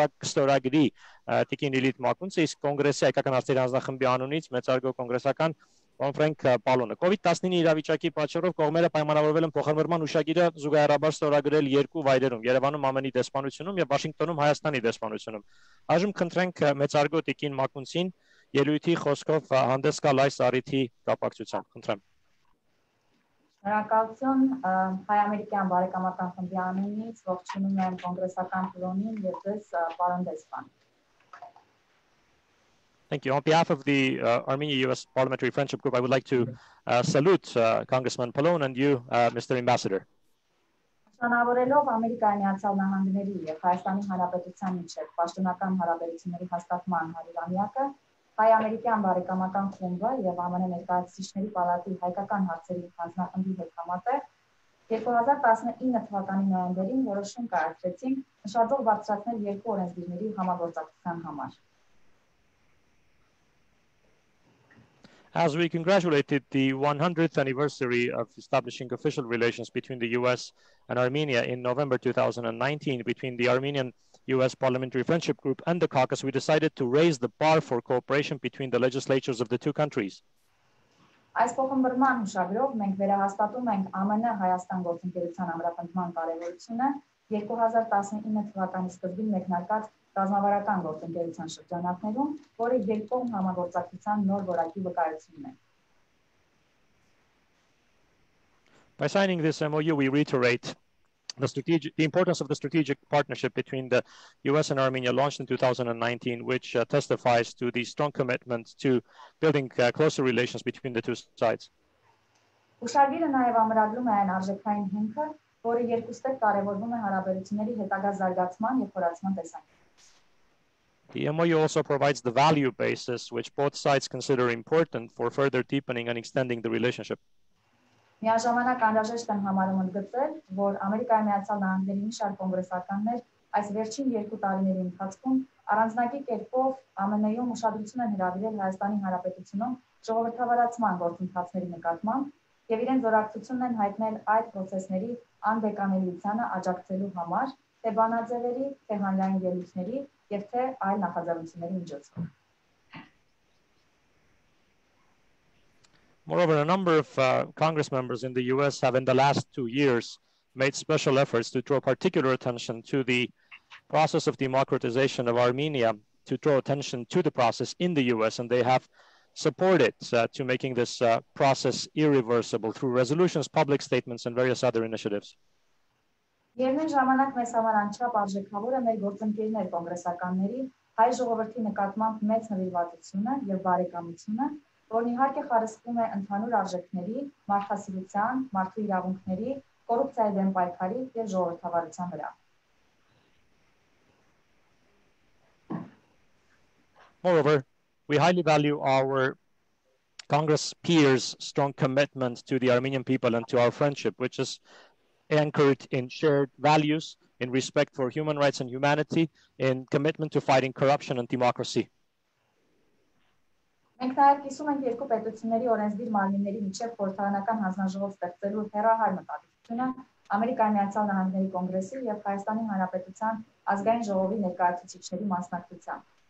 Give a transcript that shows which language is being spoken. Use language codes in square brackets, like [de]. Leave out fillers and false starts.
[hy] ստորագրի տիկին Լիլիթ Մակունցը, իսկ կոնգրեսի հայկական հարցերի հանձնախմբի անունից մեծարգո կոնգրեսական Ֆրանկ Պալոնը։ COVID-19 իրավիճակի պատճառով կողմերը պայմանավորվել են փոխըմբռնման հուշագիրը զուգահեռաբար ստորագրել երկու վայրերում՝ Երևանում ԱՄՆ-ի դեսպանությունում եւ Վաշինգտոնում Հայաստանի դեսպանությունում։ Այժմ քննենք մեծարգո տիկին Մակունցին ելույթի խոսքով հանդես գալ այս առիթի կապակցությամբ։ Խնդրեմ։ Շնորհակալություն հայ-ամերիկյան բարեկամական խմբի անունից ողջունում եմ կոնգրեսական Պալոնին եւ ձեզ պարոն դեսպան։ [en] Thank you. On behalf of the Armenia-US Parliamentary Friendship Group, I would like to salute Congressman Pallone and you, Mr. Ambassador. [hy] Շնորհավորելով Ամերիկայի Միացյալ Նահանգների եւ Հայաստանի Հանրապետության միջեւ պաշտոնական հարաբերությունների հաստատման 100-ամյակը, հայ-ամերիկյան բարեկամական խումբը եւ ԱՄՆ Ներկայացուցիչների պալատի հայկական հարցերի հանձնախմբի հետ համատեղ 2019 թվականի նոյեմբերին որոշում կայացրեցինք նշաձող բարձրացնել երկու օրենսդիրների համագործակցության համար։ [en] As we congratulated the 100th anniversary of establishing official relations between the US and Armenia in November 2019 between the Armenian-US Parliamentary Friendship Group and the Caucus, we decided to raise the bar for cooperation between the legislatures of the two countries. [hy] Այս փոխըմբռնման հուշագրով մենք վերահաստատում ենք ԱՄՆ Հայաստան գործընկերության ամրապնդման կարևորությունը 2019 թվականի սկզբին մեկնարկած ռազմավարական գործընկերության շրջանակներում, որը երկկողմ համագործակցության նոր որակի վկայությունն է։ [en] By signing this MOU, we reiterate the importance of the strategic partnership between the US and Armenia launched in 2019, which testifies to the strong commitment to building closer relations between the two sides. [hy] Հուշագիրը նաև ամրագրում է այն արժեքային հիմքը, որը երկուստեղ կարևորվում է հարաբերությունների հետագա զարգացման և խորացման տեսանկյունից։ [en] The MOU also provides the value basis which both sides consider important for further deepening and extending the relationship. [hy] Միաժամանակ անհրաժեշտ եմ համարում ընդգծել, որ Ամերիկայի Միացյալ Նահանգների մի շարք կոնգրեսականներ այս վերջին 2 տարիների ընթացքում առանձնակի կերպով ԱՄՆ-ում ուշադրություն են հրավիրել Հայաստանի Հանրապետությունում ժողովրդավարացման գործընթացների նկատմամբ եւ իրենց զորակցությունն են հայտնել այդ process-ների անբեկանելիությանը աջակցելու համար, թե բանաձևերի, թե հանրային ելույթների եւ թե այլ նախաձեռնությունների միջոցով։ [en] Moreover, a number of Congress members in the US have in the last 2 years made special efforts to draw particular attention to the process of democratization of Armenia, to draw attention to the process in the US, and they have supported to making this process irreversible through resolutions, public statements, and various other initiatives. [hy] Միևնույն ժամանակ մեզ համար անչափ արժեքավոր է մեր գործընկերներ կոնգրեսականների հայ ժողովրդի նկատմամբ մեծ նվիրվածությունը եւ բարեկամությունը, որն իհարկե խարսխվում է ընդհանուր արժեքների, մարդասիրության, մարդու իրավունքների, կոռուպցիայի դեմ պայքարի եւ ժողովրդավարության վրա։ [en] Moreover, we highly value our Congress peers' strong commitment to the Armenian people and to our friendship, which is anchored in shared values, in respect for human rights and humanity, in commitment to fighting corruption and democracy. [hy] Մենք նաև կիսում ենք երկու պետությունների օրենսդիր մարմինների միջև խորհրդարանական հանձնաժողով ստեղծելու հեռահար մտադրությունը Ամերիկայի Միացյալ Նահանգների կոնգրեսի եւ Հայաստանի Հանրապետության ազգային ժողովի ներկայացուցիչների մասնակցությամբ։